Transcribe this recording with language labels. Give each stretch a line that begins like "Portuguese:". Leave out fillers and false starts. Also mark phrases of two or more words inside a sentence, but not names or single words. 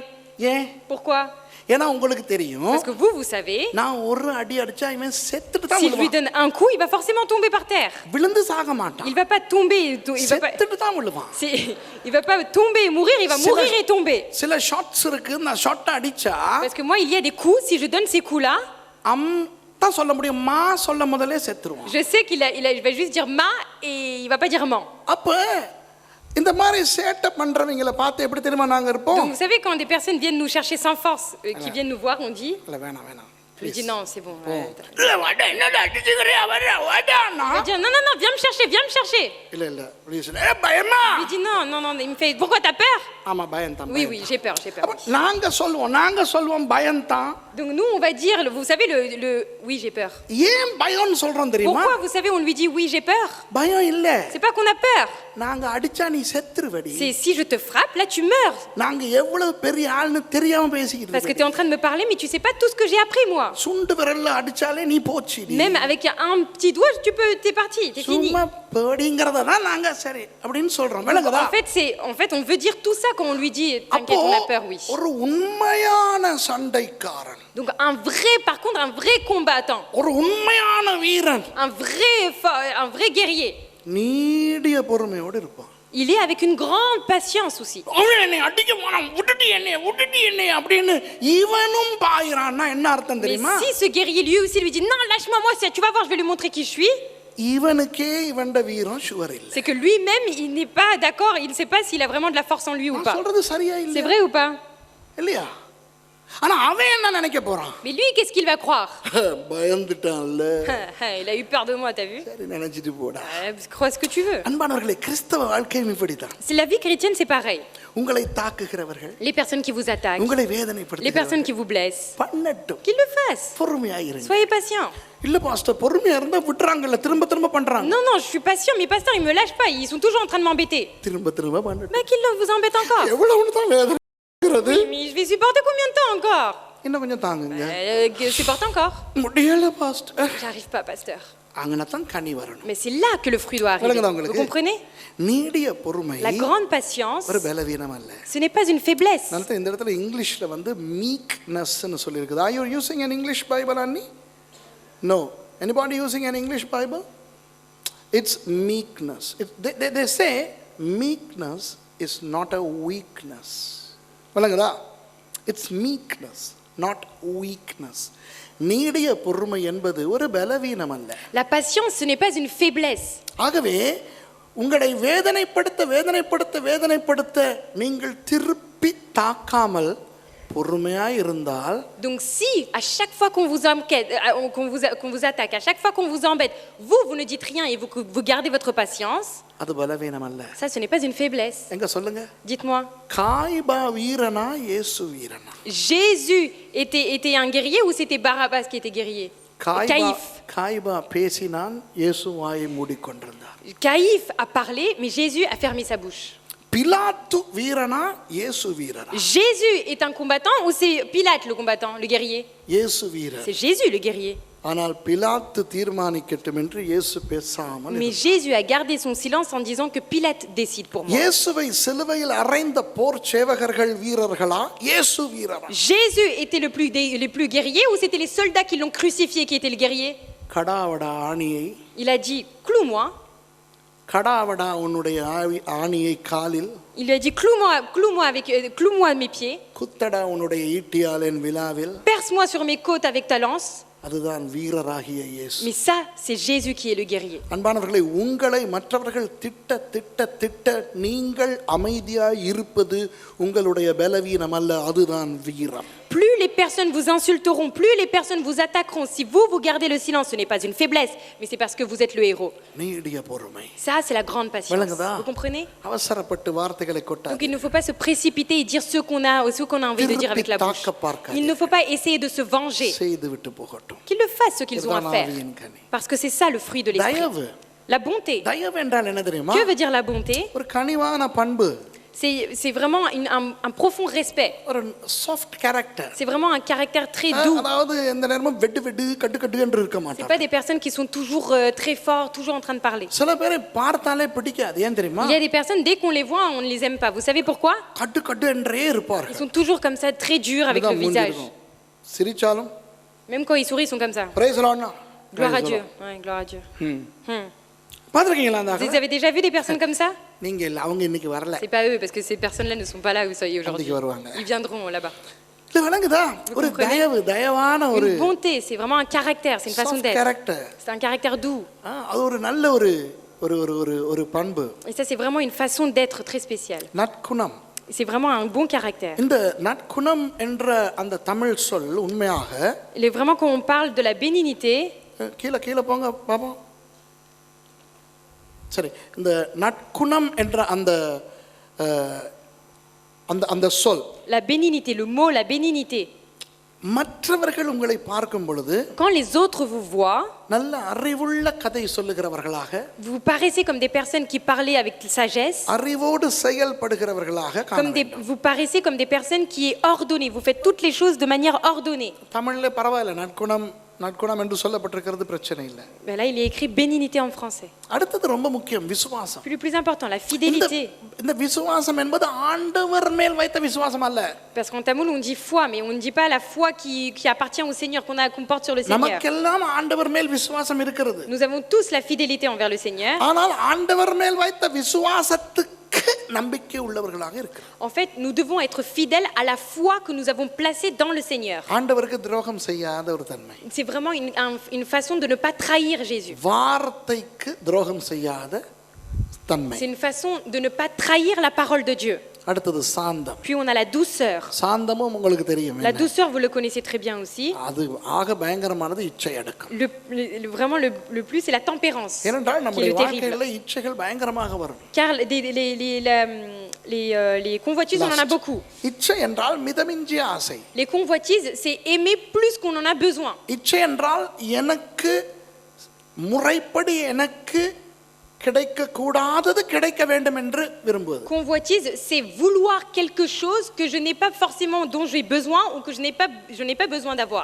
Tamil: ஏன்?
French: Pourquoi?
Tamil: ஏன்னா உங்களுக்கு தெரியும்.
French: Parce que vous savez,
Tamil: நான் ஒரு அடி அடிச்சா இவன் செத்துட்டு தான்
French: si je lui
Tamil: விழுவான்.
French: donne un coup, il va forcément tomber par terre.
Tamil: விழுந்து சாக மாட்டான்.
French: Il va pas tomber,
Tamil: செத்துட்டு தான் விழுவான்.
French: il va pas tomber et mourir, il va mourir et tomber.
Tamil: சில ஷாட்ஸ் இருக்கு. நான் ஷாட் அடிச்சா
French: Parce que moi, il y a des coups, si je donne ces coups-là,
Tamil: தான் சொல்ல முடியும். மா சொல்ல முதல்ல செத்துருவான்.
French: je sais il va juste dire ma et il va pas dire man.
Tamil: அப்ப இந்த மாதிரி சேட்டப் பண்றவங்கள பார்த்து எப்படி தெரியுமா நாங்க இருப்போம்?
French: Donc vous savez, quand des personnes viennent nous chercher sans force, qui viennent nous voir, on dit,
Tamil: இல்ல வேணாம்.
French: je lui dis non, c'est bon.
Tamil: இல்ல வாடா என்னடா அடிச்சுக்கறியா வர வாடானா.
French: Il va dire non, viens me chercher.
Tamil: இல்ல ப்ளீஸ். பயமா?
French: Je lui dis non, il me fait, pourquoi t'as peur?
Tamil: ஆமா பயம் தான்.
French: Oui, j'ai peur.
Tamil: நாங்க சொல்லுவோம் பயம் தான்.
French: Donc nous, on va dire, vous savez, le oui, j'ai peur.
Tamil: ஏன் பயம்னு சொல்றோம் தெரியுமா?
French: Pourquoi, vous savez, on lui dit oui, j'ai peur?
Tamil: பயம் இல்ல.
French: C'est pas qu'on a peur.
Tamil: நாங்க அடிச்சா நீ செத்துருவடி.
French: C'est si je te frappe, là tu meurs.
Tamil: நாங்க எவ்வளவு பெரிய ஆள்னு தெரியாம பேசிக்கிட்டு
French: Parce que tu es en train de me parler, mais tu sais pas tout ce que j'ai appris, moi.
Tamil: சுண்டு விரல்ல அடிச்சாலே நீ போச்சு.
French: Même avec un petit doigt, t'es parti, t'es fini.
Tamil: சும்மா பேடிங்கறத தான் நாங்க சரி அப்படினு சொல்றோம். விளங்குதா?
French: En fait, on veut dire tout ça quand on lui dit t'inquiète, on a peur, oui.
Tamil: ஒரு உண்மையான சண்டைக்காரன்.
French: Donc par contre, un vrai combattant.
Tamil: ஒரு உண்மையான வீரன்.
French: Un vrai guerrier.
Tamil: நீடிய பொறுமையோடு இருப்பான்.
French: Il est avec une grande patience aussi.
Tamil: அவன் என்னை அடிக்க போறான், விட்டுட்டு என்னை அப்படின்னு இவனும் பாயிறான்னா என்ன அர்த்தம்
French: Mais
Tamil: தெரியுமா?
French: si ce guerrier lui aussi lui dit non, lâche-moi, tu vas voir, je vais lui montrer qui je suis.
Tamil: இவனுக்கே இவன்ட வீரம் ஷுவர் இல்ல.
French: C'est que lui-même, il n'est pas d'accord, il ne sait pas s'il a vraiment de la force en lui ou
Tamil: நான்
French: pas.
Tamil: சொல்றது சரியா இல்ல?
French: C'est vrai ou pas?
Tamil: இல்லையா? ஆனா அவன் என்ன நினைக்க போறான்?
French: Mais lui, qu'est-ce qu'il va croire?
Tamil: பயந்துட்டான்ல.
French: Il a eu peur de moi, t'as vu?
Tamil: சரி நினைச்சிட்டு போடா.
French: Crois ce que tu veux.
Tamil: அன்பானவர்களே, கிறிஸ்தவ வாழ்க்கையும் இப்படிதான்.
French: La vie chrétienne, c'est pareil.
Tamil: உங்களை தாக்குகிறவர்கள்,
French: Les personnes qui vous attaquent,
Tamil: உங்களை
French: les
Tamil: வேதனைப்படுத்துகிறவர்கள்
French: personnes qui vous blessent,
Tamil: பண்ணட்டும்.
French: qu'ils le fassent.
Tamil: பொறுமையாயிருங்க.
French: Soyez patient.
Tamil: இல்ல பாஸ்டர், பொறுமையா இருந்தா விட்டுறாங்கல்ல, திரும்ப பண்றாங்க.
French: Non, je suis patient, mais pasteur, ils me lâchent pas, ils sont toujours en train de m'embêter.
Tamil: திரும்ப பண்ணட்டும்.
French: Mais qu'ils vous embêtent encore.
Tamil: எவ்வளவு தான் வேதனைகிறது?
French: Oui, mais je vais supporter combien de temps encore?
Tamil: இன்னும் கொஞ்சம் தாங்குங்க.
French: Supporte encore.
Tamil: முடியல பாஸ்டர்.
French: J'arrive pas, pasteur.
Tamil: அங்கனதான் கனி வரணும்.
French: Mais c'est là que le fruit doit arriver. Vous comprenez?
Tamil: நீடிய பொறுமை
French: La grande patience,
Tamil: ஒரு பலவீனம் அல்ல.
French: ce n'est pas une faiblesse.
Tamil: நான் இந்த இடத்துல இங்கிலீஷ்ல வந்து meekness னு சொல்லி இருக்குது.
English: Are you using an English Bible, Annie? No. Anybody using an English Bible? It's meekness. They say meekness is not a weakness.
Tamil: வலங்கதா?
English: It's meekness, not weakness.
Tamil: நீடிய பொறுமை என்பது ஒரு பலவீனம் அல்ல.
French: La patience, ce n'est pas une faiblesse.
Tamil: ஆகவே உங்களை வேதனைப்படுத்த நீங்கள் திருப்பி தாக்காமல் பொறுமையாய் இருந்தால்,
French: Donc si à chaque fois qu'on vous attaque, à chaque fois qu'on vous embête, vous ne dites rien et vous gardez votre patience,
Tamil: அது பலவீனம் அல்ல.
French: ça ce n'est pas une faiblesse.
Tamil: எங்க சொல்லுங்க?
French: Dites-moi.
Tamil: காய்பா வீரனா இயேசு வீரனா?
French: Jésus était un guerrier ou c'était Barabbas qui était guerrier?
Tamil: காய்பா பேசினான், இயேசு வாயை மூடிக்கொண்டிருந்தார்.
French: Caïphe a parlé, mais Jésus a fermé sa bouche.
Tamil: பிலாத்து வீரனா இயேசு வீரனா?
French: Jésus est un combattant ou c'est Pilate le combattant, le guerrier?
Tamil: இயேசு வீரன்.
French: C'est Jésus le guerrier.
Tamil: ஆனால் பிலாத்து தீர்மானிக்கட்டும் என்று இயேசு பேசாமல்.
French: Mais Jésus a gardé son silence en disant que Pilate décide pour moi.
Tamil: இயேசுவை சிலுவையில் அறைந்த போர் சேவகர்கள் வீரர்களா, இயேசு வீரரா?
French: Jésus était le plus guerrier ou c'était les soldats qui l'ont crucifié qui étaient le guerrier?
Tamil: கடாவடா ஆணியை
French: Il a dit cloue-moi.
Tamil: கடாவடா உன்னுடைய ஆணியை காலில்,
French: Il lui a dit cloue-moi mes pieds,
Tamil: குத்தடா உன்னுடைய ஈட்டியால் என் விலாவில்.
French: perce-moi sur mes côtes avec ta lance.
Tamil: அதுதான் வீரராகிய இயேசு.
French: Mais ça, c'est Jésus qui est le guerrier.
Tamil: அன்பானவர்களே, உங்களை மற்றவர்கள் திட்ட நீங்கள் அமைதியாய் இருப்பது உங்களுடைய பலவீனம் அல்ல, அதுதான் வீரம்.
French: Plus les personnes vous insulteront, plus les personnes vous attaqueront. Si vous gardez le silence, ce n'est pas une faiblesse, mais c'est parce que vous êtes le héros.
Tamil: நீடிய பொறுமை.
French: Ça, c'est la grande patience.
Tamil: விளங்குதா?
French: Vous comprenez?
Tamil: அவசரப்பட்டு வார்த்தைகளை
French: Donc
Tamil: கொட்டாது.
French: il ne faut pas se précipiter et dire ce qu'on a envie de dire avec la bouche. Il ne faut pas essayer de se venger.
Tamil: செய்து விட்டு போகட்டும்.
French: Qu'ils le fassent ce qu'ils ont à
Tamil: இதுதான்
French: faire.
Tamil: ஆவியின் கனி.
French: Parce que c'est ça le fruit de l'esprit.
Tamil: தயவு.
French: La bonté.
Tamil: தயவு என்றால் என்ன தெரியுமா?
French: Que veut dire la bonté?
Tamil: ஒரு கனிவான பண்பு,
French: C'est vraiment un profond respect.
English: ஒரு soft character.
French: C'est vraiment un caractère très doux.
Tamil: அதாவது எந்த நேரமும் வெட்டு கட்டு என்று இருக்க
French: C'est
Tamil: மாட்டாங்க.
French: pas des personnes qui sont toujours très forts, toujours en train de parler.
Tamil: சில பேரை பார்த்தாலே பிடிக்காது, ஏன் தெரியுமா?
French: Il y a des personnes, dès qu'on les voit, on ne les aime pas. Vous savez pourquoi?
Tamil: கட்டு என்றே
French: Ils
Tamil: இருப்பார்கள்.
French: sont toujours comme ça, très durs avec le
Tamil: இதுதான் மூஞ்சி
French: visage.
Tamil: இருக்கும். சிரிச்சாலும்
French: Même quand ils sourient, ils sont comme ça.
English: praise the Lord னா.
French: Gloire à Dieu. Ouais, gloire à Dieu.
Tamil: பாத்திருக்கீங்களா அந்த
French: Vous avez déjà vu des personnes comme ça?
Tamil: நீங்க இல்ல, அவங்க இன்னைக்கு வரல.
French: C'est pas eux, parce que ces personnes-là ne sont pas là où vous soyez aujourd'hui.
Tamil: அன்னைக்கு வருவாங்க.
French: Ils viendront là-bas.
Tamil: இல்ல விளங்குதா? ஒரு
French: comprenez?
Tamil: தயவான ஒரு
French: Une bonté, c'est vraiment un caractère, c'est une façon
Tamil: சாஃப்ட்
French: d'être.
Tamil: கேரக்டர்.
French: C'est un caractère doux.
Tamil: அது ஒரு நல்ல ஒரு பண்பு.
French: Et ça, c'est vraiment une façon d'être très spéciale.
Tamil: நற்குணம்.
French: C'est vraiment un bon caractère.
Tamil: இந்த நற்குணம் என்ற அந்த தமிழ் சொல் உண்மையாக
French: Vraiment, quand on parle de la bénignité,
Tamil: கீழே போங்க பாப்போம். சரி, இந்த நற்குணம் என்ற அந்த அந்த சொல்,
French: la bénignité, le mot la bénignité,
Tamil: மற்றவர்கள் உங்களை பார்க்கும் பொழுது
French: quand les autres vous voient,
Tamil: நல்ல அறிவுள்ள கதை சொல்லுகிறவர்களாக,
French: vous paraissez comme des personnes qui parlaient avec sagesse,
Tamil: அறிவோடு செயல்படுகிறவர்களாக காண வேண்டும்.
French: vous paraissez comme des personnes qui est ordonnées, vous faites toutes les choses de manière ordonnée.
Tamil: தமிழ்ல பரவாயில்ல, நற்குணம் என்று சொல்லப்பட்டிருக்கிறது, பிரச்சனை இல்லை.
French: Mais là, il est écrit bénignité en français.
Tamil: அடுத்தது ரொம்ப முக்கியம், விசுவாசம்.
French: Puis le plus important, la fidélité.
Tamil: இந்த விசுவாசம் என்பது ஆண்டவர் மேல் வைத்த விசுவாசம் அல்ல.
French: Parce qu'en tamoul, on dit foi, mais on ne dit pas la foi qui appartient au Seigneur, qu'on porte sur le Seigneur.
Tamil: நமக்கெல்லாம் ஆண்டவர் மேல் விசுவாசம் இருக்கிறது.
French: Nous avons tous la fidélité envers le Seigneur.
Tamil: ஆனால் ஆண்டவர் மேல் வைத்த விசுவாசத்துக்கு நம்பிக்கை உள்ளவர்களாக இருக்கிறோம்.
French: En fait, nous devons être fidèles à la foi que nous avons placée dans le Seigneur.
Tamil: ஆண்டவருக்கு துரோகம் செய்யாத ஒரு தன்மை.
French: C'est vraiment une façon de ne pas trahir Jésus.
Tamil: வார்த்தைக்கு துரோகம் செய்யாத தன்மை.
French: C'est une façon de ne pas trahir la parole de Dieu.
Tamil: அடுத்தது சாந்தம்.
French: Puis on a la douceur.
Tamil: சாந்தமும் உங்களுக்கு தெரியும்.
French: La douceur, vous le connaissez très bien aussi.
Tamil: அது ஆக பயங்கரமானது இச்சை அடக்கம்.
French: Vraiment le plus, c'est la tempérance.
Tamil: ஏனென்றால்
French: Qui est
Tamil: நம்முடைய
French: le terrible.
Tamil: வாழ்க்கையில இச்சைகள் பயங்கரமாக வரும்.
French: Car les convoitises, on en a beaucoup.
Tamil: இச்சை என்றால் மிதமிஞ்சிய ஆசை.
French: Les convoitises, c'est aimer plus qu'on en a besoin.
Tamil: இச்சை என்றால் எனக்கு முறைப்படி எனக்கு கிடைக்க கூடாதது கிடைக்க வேண்டும் என்று விரும்புவது.
French: Convoitise, c'est vouloir quelque chose que je n'ai pas forcément, dont j'ai besoin ou que je n'ai pas besoin d'avoir.